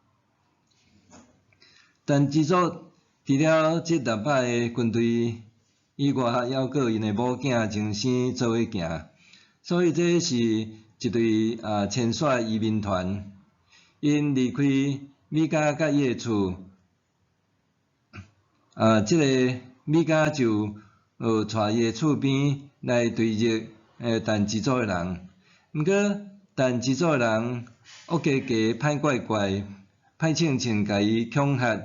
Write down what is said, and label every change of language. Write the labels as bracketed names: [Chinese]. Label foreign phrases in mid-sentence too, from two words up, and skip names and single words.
[Min Nan Chinese] 但之族除了即600个军队以外，还佫因的母囝情生做伙行，所以这是一队牵线移民团。因离开米迦甲伊的厝，即个米迦就带伊的厝边来对峙但之族的人。毋过但之族的人恶加加、歹怪怪、歹称称，甲伊恐吓。